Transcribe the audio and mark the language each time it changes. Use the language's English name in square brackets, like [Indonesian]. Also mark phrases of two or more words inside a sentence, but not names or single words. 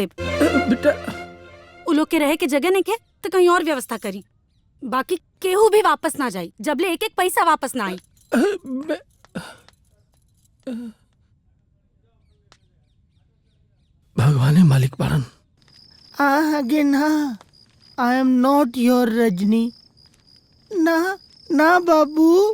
[Bhojpuri] बेटा, उ लोग के रहे के जगह नहीं के तो कहीं और व्यवस्था करी। बाकी केहू भी वापस ना जाई जबले एक एक पैसा वापस ना आई। भगवान मालिक बारन। [English] again, I am not your Rajni. [Bhojpuri] ना बाबू।